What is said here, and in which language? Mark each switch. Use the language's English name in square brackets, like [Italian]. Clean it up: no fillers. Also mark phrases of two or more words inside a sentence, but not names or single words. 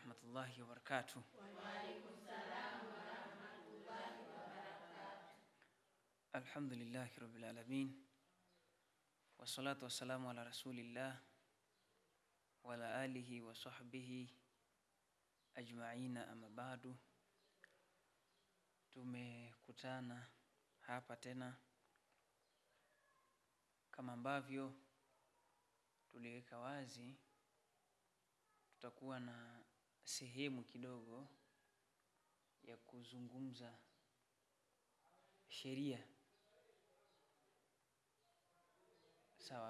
[Arabic] ورحمة الله وبركاته. الحمد لله رب العالمين. والصلاة والسلام على رسول الله وعلى آله وصحبه أجمعين، أما بعد. [Swahili] Tumekutana hapa tena kama ambavyo tuliweka wazi. Tutakuwa na sehemu kidogo ya kuzungumza sheria, sawa?